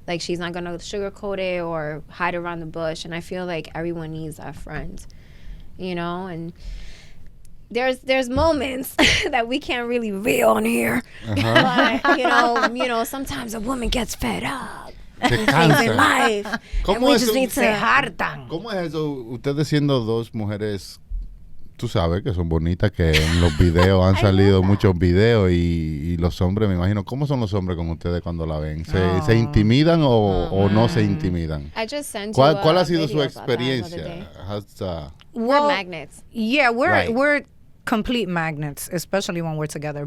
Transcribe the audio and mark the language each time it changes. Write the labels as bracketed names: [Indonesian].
[English] Like, she's not gonna sugarcoat it or hide around the bush. And I feel like everyone needs that friend, you know. And there's moments that we can't really reveal on here. But you know, sometimes a woman gets fed up. Things in life, and we just need to hartan. [Spanish] ¿Cómo es eso? Ustedes siendo dos mujeres, tú sabes que son bonitas, que en los videos han salido muchos videos, y los hombres, me imagino, ¿cómo son los hombres con ustedes cuando la ven? ¿Se intimidan o no se intimidan? ¿Cuál ha sido su experiencia? [English] We're magnets. Yeah, we're complete magnets, especially when we're together.